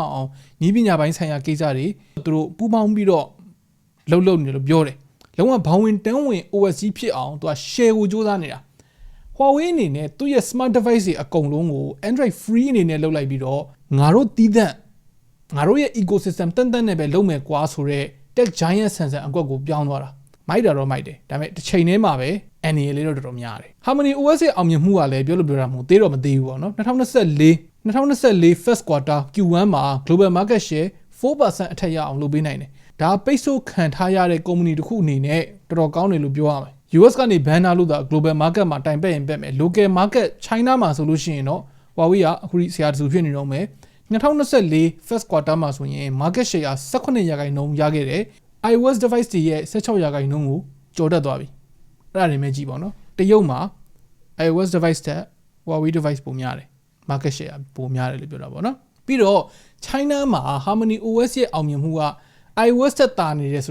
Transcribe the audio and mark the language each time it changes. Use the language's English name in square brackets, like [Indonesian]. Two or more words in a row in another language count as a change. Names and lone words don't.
[Burmese] အောင်နည်းပညာပိုင်းဆိုင်ရာကိစ္စတွေသူတို့ပူးပေါင်းပြီးတော့လှုပ်နေလို့ပြောတယ်လုံးဝဘောင်ဝင်တန်းဝင် OS ကြီးဖြစ်အောင်သူက share ကိုစူးစမ်းနေတာ Huawei အနေနဲ့သူ့ရဲ့ [English] smart device [Burmese] တွေအကုန်လုံးကို [English] Android free [Burmese] အနေနဲ့လုပ်လိုက်ပြီးတော့ငါတို့တီးသန့်ငါတို့ရဲ့ ecosystem တန်နဲ့ပဲလုပ်မယ်ကွာဆိုတော့ [English] tech giant sensor [Burmese] အကွက်ကိုပြောင်းသွားတာမိုက်တာတော့မိုက်တယ်ဒါပေမဲ့တစ်ချိန်တည်းမှာပဲ အနေလေးတော့တော်တော်များတယ် Harmony OS ရဲ့အောင်မြင်မှုကလည်းပြောလို့ပြောတာမဟုတ်သေးတော့မသေးဘူးပေါ့နော် 2024 [English] first quarter Q1 [Burmese] မှာ [English] global market share [Burmese] 4% အထက်ရအောင်လုပ်ပေးနိုင်တယ်ဒါပိတ်ဆို့ခံထားရတဲ့ company တစ်ခုအနေနဲ့တော်တော်ကောင်းတယ်လို့ပြောရမယ် US ကနေ banner လို့သာ [English] global market [Burmese] မှာတိုင်ပတ်ရင်ပတ်မယ် [English] local market [Burmese] China မှာဆိုလို့ရှိရင်တော့ Huawei ကအခုဆရာတစုဖြစ်နေတော့မယ်2024 [English] first quarter [Burmese] မှာဆိုရင် [English] market share [Burmese] 18% ရခဲ့တယ် iOS device တွေရဲ့16%ကိုကျော်တက်သွားပြီအဲ့ဒါတွေမဲ့ကြည့်ပါနော်တရုတ်မှာ iOS device တက် Huawei device ပုံများတယ် [English] market share [Burmese] ပုံများတယ်လို့ပြောတာပေါ့နော်ပြီးတော့ China မှာ Harmony OS ရဲ့အောင်မြင်မှုက iOS တက်တာနေတယ်ဆို